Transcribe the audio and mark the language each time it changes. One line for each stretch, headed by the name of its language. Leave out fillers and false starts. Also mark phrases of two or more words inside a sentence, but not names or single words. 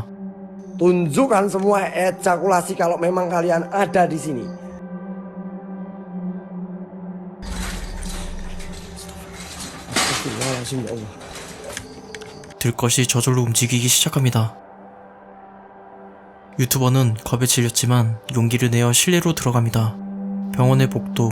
Indonesian: Tunjukkan semua ejakulasi kalau memang kalian ada di sini.
Arabic: أستغفر الله العظيم يا الله.
Korean: 들것이 저절로 움직이기 시작합니다. 유튜버는 겁에 질렸지만 용기를 내어 실내로 들어갑니다. 병원의 복도.